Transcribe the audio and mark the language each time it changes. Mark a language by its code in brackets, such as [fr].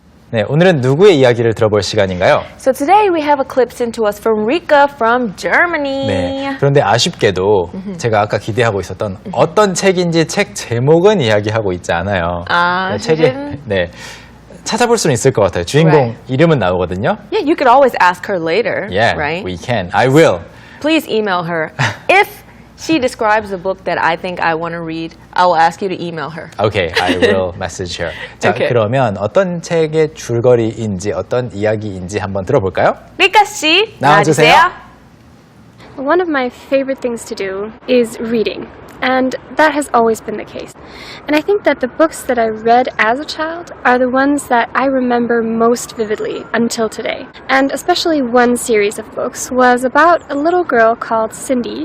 [ko] 네, 오늘은 누구의 이야기를 들어볼 시간인가요? [en] So today we have a clip sent to us from Rika from Germany. [ko] 네, 그런데 아쉽게도 제가 아까 기대하고 있었던 어떤 책인지 책 제목은 이야기하고 있지 않아요. 아, 네, 책에 네, 찾아볼 수는 있을 것 같아요. 주인공 이름은 나오거든요. [en] Yeah, you could always ask her later, Yeah, right? we can. I will. Please email her. If she describes a book that I think I want to read, I will ask you to email her. Okay, I will message her. 자, Okay. [ko] 그러면 어떤 책의 줄거리인지 어떤 이야기인지 한번 들어볼까요? Rika 씨, 나와주세요. [en] One of my favorite things to do is reading, and that has always been the case. And I think that the books that I read as a child are the ones that I remember most vividly until today. And especially one series of books was about a little girl called Cindy.